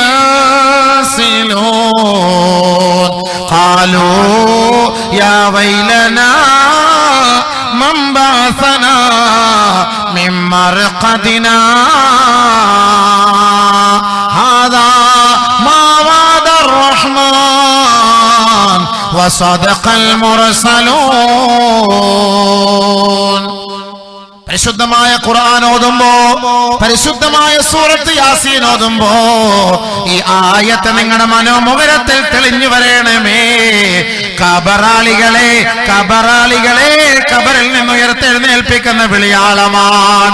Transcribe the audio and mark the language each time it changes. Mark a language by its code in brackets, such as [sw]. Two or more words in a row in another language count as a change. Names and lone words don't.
[ar] ينسلون قالوا يا ويلنا من بعثنا من مرقدنا هذا ما الرحمن وصدق المرسلون. [ml] പരിശുദ്ധമായ ഖുർആൻ ഓതുമ്പോ, പരിശുദ്ധമായ സൂറത്ത് യാസീൻ ഓതുമ്പോ ഈ ആയത്ത് നിങ്ങളുടെ മനോമുഖരത്തിൽ തെളിഞ്ഞു വരണമേ. ഖബറാളികളെ, ഖബറാളികളെ, ഖബറിൽ നിന്ന് ഉയർത്തെഴുന്നേൽപ്പിക്കുന്ന വിളിയാളമാണ്.